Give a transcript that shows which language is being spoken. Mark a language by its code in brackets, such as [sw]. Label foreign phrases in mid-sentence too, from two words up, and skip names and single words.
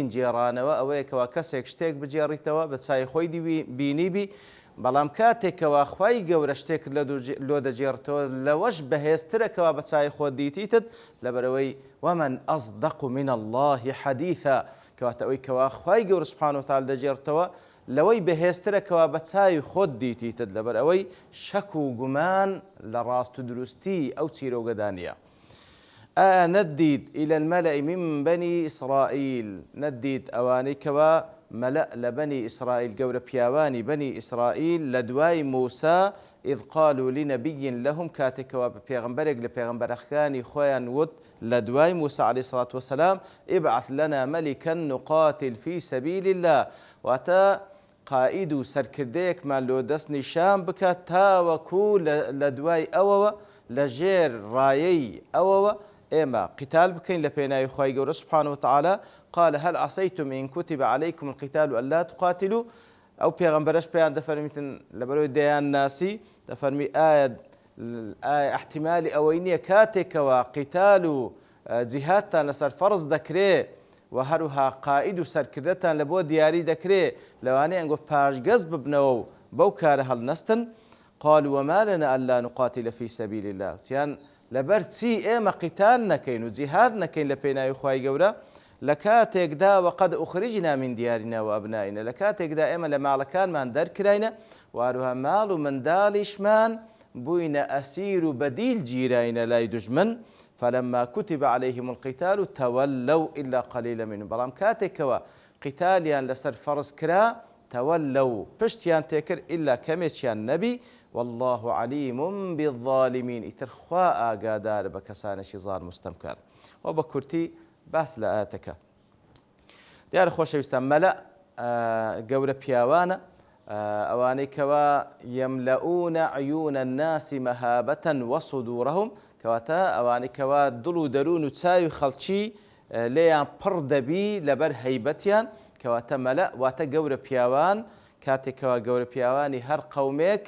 [ckb] جێڕانەوە ئەوەیە کەوا کەسێک شتێک بجێڕیتەوە بە چای خۆی بینیبی، بەڵام کاتێکەوە خوای گەورە شتێک لۆ دەجێڕتەوە لەوەش بەهێزترەکەوە بە چای خۆت دیتیتت، لەبەرەوەی [ar] وەمەن ئەصدەق من الله حەدیثا، [ckb] کەواتە ئەوەی کەوا خوای گەورە [ar] سوبحانه وتعالى [ckb] دەجێڕتەوە لەوەی بەهێزترەکەوە بە چای خۆت دیتیتت، لەبەر ئەوەی شەک و گومان لە ڕاست و دروستی ئەو چیرۆگەدانیە. [ar] نەدید إلى الملأ من بني إسرائيل، [ckb] نەدید ئەوانەی کەوا مەلە لە بەنی ئیسرائیل، گەورە پیاوانی بەنی ئیسرائیل لە دوای موسا [ar] إذ قالوا لنبي لهم، [ckb] کاتێکەوە بە پێغەمبەرێک لە پێغەمبەرەکانی خۆیان وت لە دوای موسا [ar] عليه الصلاة والسلام ابعث لنا ملكا نقاتل في سبيل الله، [ckb] واتە قائید و سەرکردەیەکمان لۆ دەست نیشان بکات تاوەکو لە دوای ئەوەوە لە ژێر ڕایەی ئەوەوە ئێمە قتال بکەین لە پێناوی خوای گەورە [ar] سوبحانه وتعالى. قال هل عسيتم إن كتب عليكم القتال ألا تقاتلوا، [ckb] ئەو پێغەمبەرەش پێیان دەفەرمیتن لەبەرەوەی دەیان ناسی، دەفەرمی ئایا احتیمالی ئەوەی نییە کاتێکەوە قتال و جیهادتان لەسەر فەرز دەکرێ و هەروها قائید و سەرکردەتان لە بۆ دیاری دەکرێ، لەوانەیە ئەنگۆ پاشگەز ببنەوە و بەو کارە هەڵنەستن. [ar] قالوا وما لنا ألا نقاتل في سبيل الله، [ckb] تیان لەبەر چی ئێمە قیتال نەکەین و جیهاد نەکەین لە پێناوی خوای گەورە لە کاتێکدا [ar] وەقەد ئوخریجنا من دیارنا و ئەبنائنا، [ckb] لە کاتێکدا ئێمە لە ماڵەکانمان دەرکراینە و هەروها ماڵ و منداڵیشمان بووینە ئەسیر و بەدیل گیراینە لای دوژمن. [ar] فلما كتب عليهم القتال تولوا إلا قليلا منهم، [ckb] بەڵام کاتێکەوە قیتالیان لەسەر فەرز کرا تولوا پشتیان تێکرد ئیلا کەمێکیان نەبی. [ar] والله عليم بالظالمين، [ckb] ئیتر خوا ئاگادار بە کەسانێکی زار مستەمکار. و بە کورتی باس لە ئاەتەکە دیارە خۆشەویستان، مەلە گەورە پیاوانە ئەوانەی کەوا [ar] یەملەئونە عیونە الناسی مەهابەتەن وەصدورەهم، [ckb] کەواتە ئەوانەی کەوا دڵ و دەروون و چاوی خەڵکی لێیان پڕ دەبی لەبەر هەیبەتیان، کەواتە مەلە واتە گەورە پیاوان، کاتێکەوە گەورە پیاوانی هەر قەومێک